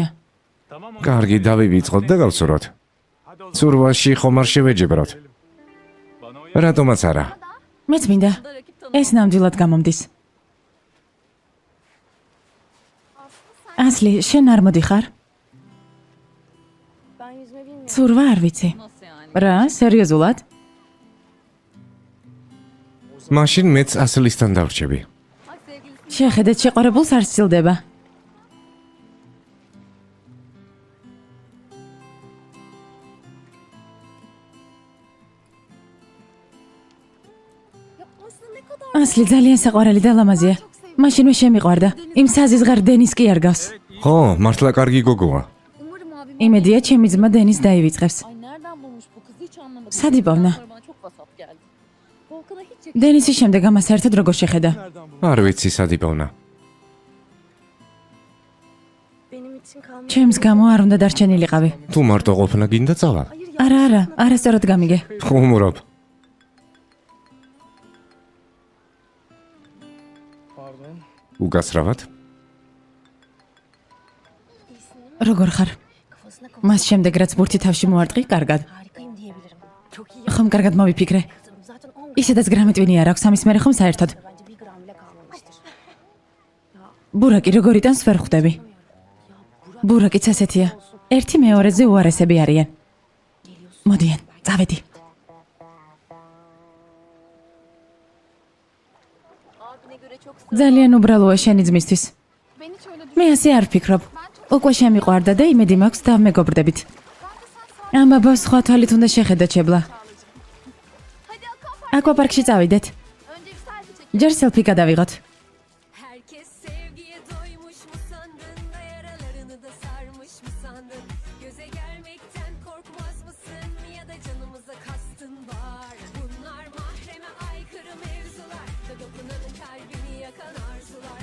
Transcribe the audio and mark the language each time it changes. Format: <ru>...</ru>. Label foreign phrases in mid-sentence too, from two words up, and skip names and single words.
<ka>კარგი, დავივიწყოთ და გავცუროთ. ცურვაში ხომ არ შევეჯებროთ. რატომაც არა. მეც მინდა. ეს ნამდვილად გამომდის. ასლი, შენ არ მოდიხარ?</ka> <tr>Ben yüzme bilmiyorum.</tr> <ka>ცურვა არ ვიცი. რა, სერიოზულად? მაშინ მეც ასლისთან დავრჩები. შეხედეთ, შეყარებულს არ სცილდება.</ka> <tr>Aslında ne kadar</tr> <ka>ასლი ძალიან საყვარელი და ლამაზია. მაშინვე შემიყვარდა. იმ საზიზღარ დენის კი არ გავს. ხო, მართლა კარგი გოგოა.</ka> <tr>umarım abim.</tr> <ka>იმედია, ჩემი ძმა დენის დაივიწყებს.</ka> <tr>Ay nereden bulmuş bu kızı hiç anlamadım. Sadi bana. Sonra bana çok vasat geldi. Volkan'a hiç</tr> <ka>დენისის შემდეგ ამას საერთოდ როგორ შეხედა? არ ვიცი სადიპოვნა.</ka> <tr>benim için kalmış.</tr> <ka>ჩემს გამო არ უნდა დარჩენილიყავი. თუ მარტო ყოფნა გინდა წავალ. არა, არასწორად გამიგე. ხუმრობ.</ka> <tr>Pardon.</tr> <ka>უკაცრავად. როგორ ხარ?</ka> <tr>Kafasına</tr> <ka>მას შემდეგ რაც ბურთი თავში მოარტყი, კარგად.</ka> <tr>harikayım diyebilirim. Çok iyi</tr> <ka>ხომ კარგად მოვიფიქრე?</ka> <tr>yaptım. Zaten 10</tr> <ka>ისედაც გრამიტვინი არ აქვს ამის მერე ხომ საერთოდ.</ka> <tr>bence 1 gram bile kalmamıştır.</tr> <ka>ბურაკი როგორ იტანს ვერ ხვდები. ბურაკიც ასეთია. ერთი მეორეზე უარესები არიან. მოდიან, წავედი.</ka> <tr>Abine göre çok</tr> <ka>ძალიან უბრალოა შენი ძმისთვის.</ka> <tr>ben hiç öyle</tr> <ka>მე ასე არ ვფიქრობ. უკვე შემიყვარდა და იმედი მაქვს დავმეგობრდებით. ამბაბა სხვა თვალით უნდა შეხედა ჩებლა.</ka> <tr>Hadi Hakan</tr> <ka>აკვაპარკში წავიდეთ.</ka> <tr>önce bir selfie çekelim.</tr> <ka>ჯერ სელფი გადავიღოთ.</ka> <tr>Herkes sevgiye doymuş mu sandın da yaralarını da sarmış mı sandın? Göze gelmekten korkmaz mısın ya da canımıza kastın var? Bunlar mahreme aykırı mevzular da dokunanın kalbini yakan arzular.</tr>